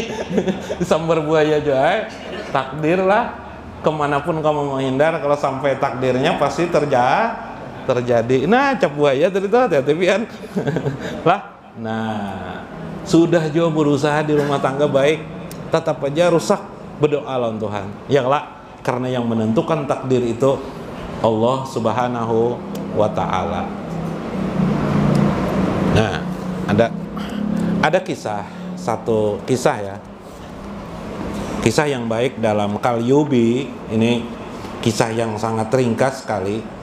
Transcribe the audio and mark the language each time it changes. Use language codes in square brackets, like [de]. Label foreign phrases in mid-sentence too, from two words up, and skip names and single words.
[id] Disambar buaya aja. Takdir lah. Kemanapun kamu menghindar, kalau sampai takdirnya pasti terjadi. Nah, cap buaya tadi tuh, [bjn] hati-hati pian. [id] Lah. Nah, sudah jauh berusaha di rumah tangga baik, tetap aja rusak. [bjn] Berdoa lawan Tuhan. [id] Ya lah, karena yang menentukan takdir itu Allah [ar] سبحانه وتعالى. [id] Nah, ada satu kisah ya. Kisah yang baik dalam Qalyubi, ini kisah yang sangat ringkas sekali.